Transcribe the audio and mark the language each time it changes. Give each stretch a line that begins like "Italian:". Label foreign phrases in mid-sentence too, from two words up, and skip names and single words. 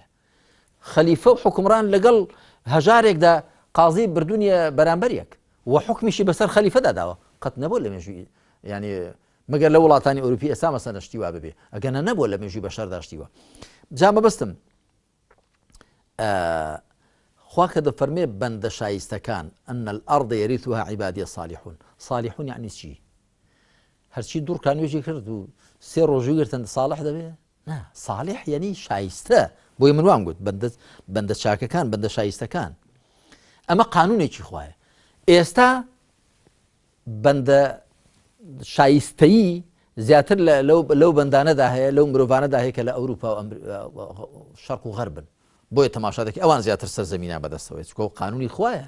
Central Kurdish: خەلیفە و حکمڕان لەگەڵ هەژارێکدا قازی بردوونیە بەرامبەریەک و حکمیشی بەسەر خەلیفەدا داوە، قەت نەبوو لە مێژووی، ینی مەگەر لە وڵاتانی ئەوروپی ئێستا مەسەلە شتیوا ببێ، ئەگەنە نەبووە لە مێژووی بەشەردا شتیوە. جا مەبەستم خوا کە دەفەرمێ بەندە شایستەکان
Arabic: ئەن الأرض يرثها عبادي الصالحون.
Central Kurdish: صالحون یعنی چی؟ هەرچی دوڕکان وێژی کرد و سێ ڕۆژوی گرتن ساڵح دەبێ؟ نا، صالح یعنی شایستە. بۆی من وام گوت بەندە چاکەکان، بەندە شایستەکان. ئەمە قانونێکی خوایە. ئێستا بەندە شایستەیی زیاتر لەو بەندانەدا هەیە، لەو مرۆڤانەدا هەیە کە لە ئەوروپا و شەرق و غەربن، بۆیە تەماشا دەکەی ئەوان زیاتر سەرزەمینیان بەدەستەوەی، چکۆ قانونی خوایە.